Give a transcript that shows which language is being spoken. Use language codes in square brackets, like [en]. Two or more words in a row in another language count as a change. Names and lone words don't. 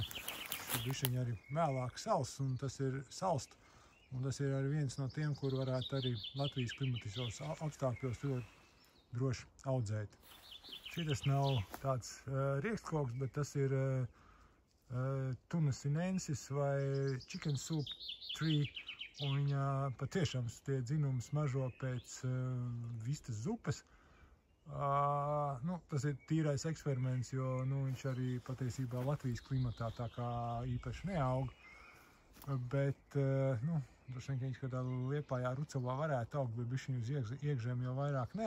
[lv] Tur bišķiņi arī mēlāk sals, un tas ir salst. Un tas ir arī viens no tiem, kur varētu arī Latvijas klimatiskos apstākļos ļoti droši audzēt. Šitas nav tāds riekstkoks, bet tas ir Tuna sinensis vai [en] chicken soup tree. [lv] Un viņa patiešām tie dzinumi smažo pēc vistas zupas. Tas ir tīrais eksperiments, jo viņš arī patiesībā Latvijas klimatā tā kā īpaši neaug. Bet, droši vien, ka viņš kādā Liepājā, Rucavā varētu augt, bet bišķiņ uz iekšzem jau vairāk nē.